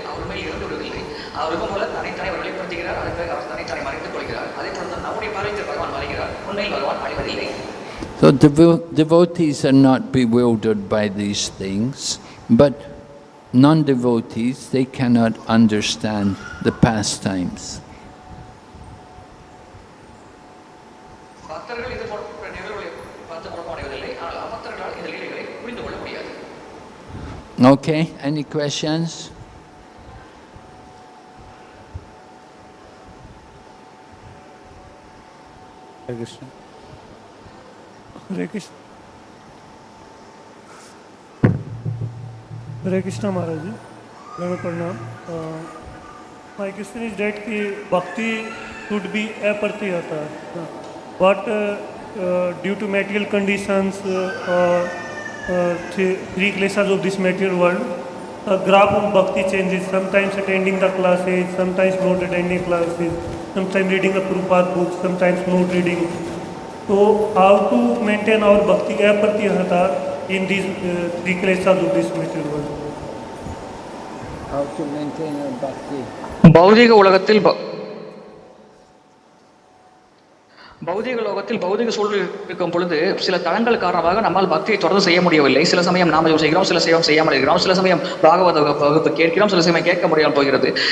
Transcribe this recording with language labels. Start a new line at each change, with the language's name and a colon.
Tamil: வழி இருந்து விடுவதில்லை. அவருக்கும் போல தன்னைத்தானே வெளிப்படுத்துகிறார், அதன் பிறகு அவர் தன்னைத்தானே மறைத்துக் கொள்கிறார். அதே போல தான் நம்முடைய பார்வைக்கு பகவான் மறைகிறார், உண்மையில் பகவான் அழிவதில்லை.
English: So devotees are not bewildered by these things, but non-devotees, they cannot understand the pastimes.
Tamil: பக்தர்கள் இது போன்ற நிகழ்வுகளை பார்த்து குழப்பமடைவதில்லை, ஆனால் அபக்தர்களால் இந்த லீலைகளை புரிந்து கொள்ள முடியாது.
English: Okay, any questions? Hare Krishna. Hare Krishna. Hare Krishna Maharaj ji. Very pranam. My question is that ki bhakti should be apartiyata, but due to material conditions, three classes of this material world, graph of bhakti changes. Sometimes attending the classes, sometimes not attending classes, sometimes reading a Prabhupada book, sometimes not reading. So how to maintain our bhakti apartiyata in these three classes of this material world? How to maintain our bhakti?
Tamil: பௌதிக உலகத்தில் பௌதிக லோகத்தில் பௌதிக சூழல் இருக்கும் பொழுது சில தளங்கள் காரணமாக நம்மால் பக்தியை தொடர்ந்து செய்ய முடியவில்லை. சில சமயம் நாமஜபம் செய்கிறோம், சில சமயம் செய்யாமல் இருக்கிறோம், சில சமயம் பாகவத வகுப்பு கேட்கிறோம், சில சமயம் கேட்க முடியாமல் போகிறது.